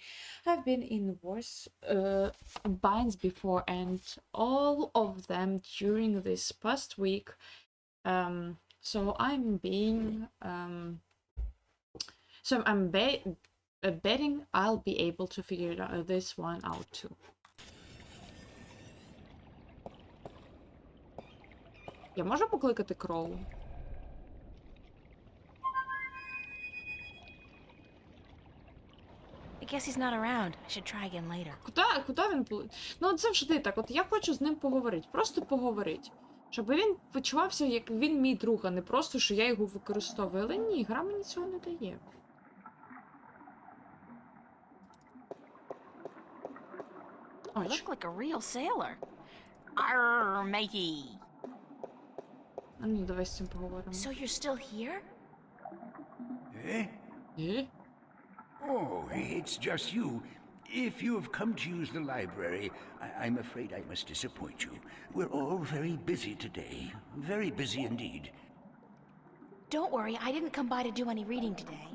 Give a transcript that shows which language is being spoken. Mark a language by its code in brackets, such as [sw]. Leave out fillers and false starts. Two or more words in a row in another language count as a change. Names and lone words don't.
[en] I've been in worse binds before, and all of them during this past week. So I'm betting I'll be able to figure this one out too. [uk] Я можу покликати Кроу? [en] I guess he's not around. I should try again later. [uk] Куди він? Ну, це завжди так. От я хочу з ним поговорити. Просто поговорити. Щоб він почувався, як він мій друг, а не просто, що я його використовую. Але ні, гра мені цього не дає. [en] You look like a real sailor. Arr, matey. [uk] Ну, давай з цим поговоримо. [en] So you're still here? Eh? Oh, it's just you. If you have come to use the library, I'm afraid I must disappoint you. We're all very busy today. Very busy indeed. Don't worry, I didn't come by to do any reading today.